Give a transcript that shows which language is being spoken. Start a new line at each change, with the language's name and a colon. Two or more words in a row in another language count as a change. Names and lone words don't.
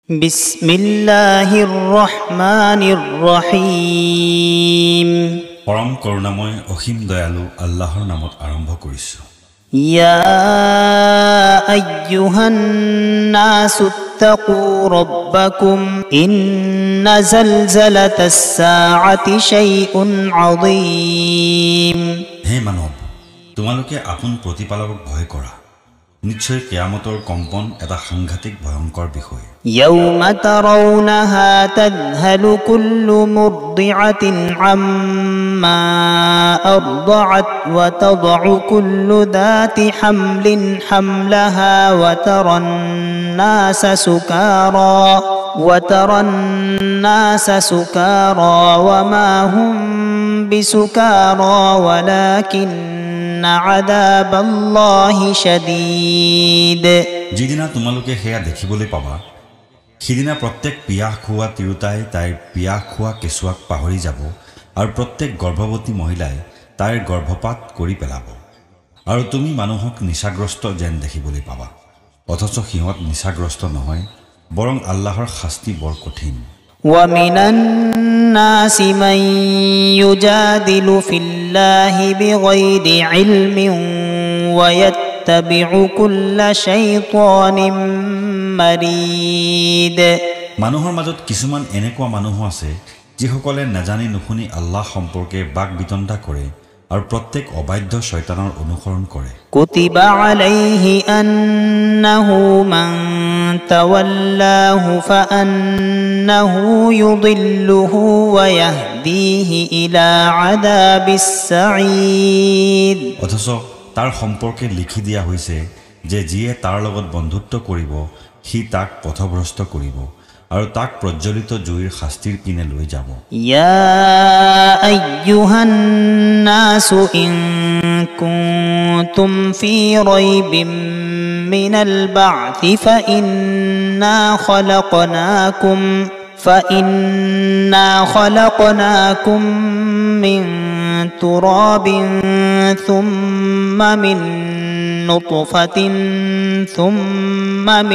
Arabic: بسم الله الرحمن الرحيم.
Assamese: পরম করুণাময় অসীম দয়ালু আল্লাহৰ নামত আৰম্ভ কৰিছো।
Arabic: يا أيها الناس اتقوا ربكم إن زلزلة الساعة شيء عظيم.
Assamese: হে মানৱ, তোমালোকে আপোন প্ৰতিপালকক ভয় কৰা। নিশ্চয় কিয়ামতৰ কম্পন এটা সাংঘাতিক ভয়ংকৰ বিষয়।
Arabic: يوم ترونها تذهل كل مرضعة عما أرضعت وتضع كل ذات حمل حملها وترى الناس سكارى وما هم بسكارى ولكن عذاب الله شديد.
Assamese: যিদিনা তোমালোকে সেয়া দেখিবলৈ পাবা, সিদিনা প্ৰত্যেক পিয়াহ খোৱা তিৰোতাই তাইৰ পিয়াহ খোৱা কেঁচুৱাক পাহৰি যাব আৰু প্ৰত্যেক গৰ্ভৱতী মহিলাই তাইৰ গৰ্ভপাত কৰি পেলাব। আৰু তুমি মানুহক নিচাগ্ৰস্ত যেন দেখিবলৈ পাবা, অথচ সিহঁত নিচাগ্ৰস্ত নহয়, বৰং আল্লাহৰ শাস্তি বৰ কঠিন।
Arabic: وَمِنَ النَّاسِ مَن يُجَادِلُ فِي اللَّهِ بِغَيْرِ عِلْمٍ وَيَتَّبِعُ كُلَّ شَيْطَانٍ مَرِيدٍ।
Assamese: মানুহৰ মাজত কিছুমান এনেকুৱা মানুহ আছে যিসকলে নাজানি নুশুনি আল্লাহ সম্পৰ্কে বাক বিতণ্ডা কৰে আৰু প্ৰত্যেক অবাধ্য শয়তানৰ অনুসৰণ কৰে।
Arabic: كتب عليه أنه من تولاه فأنه يضله ويهديه إلى عذاب السعير.
Assamese: অথচ তাৰ সম্পৰ্কে লিখি দিয়া হৈছে যে যিয়ে তাৰ লগত বন্ধুত্ব কৰিব সি তাক পথভ্ৰষ্ট কৰিব আৰু তাক প্ৰজ্বলিত জুইৰ শাস্তিৰ পিনে লৈ যাব।
Arabic: يا أيها الناس إن كنتم في ريب من البعث فإنا خلقناكم من تراب ثم من نطفة ثم من নুতফাতিন থুম্মা মিন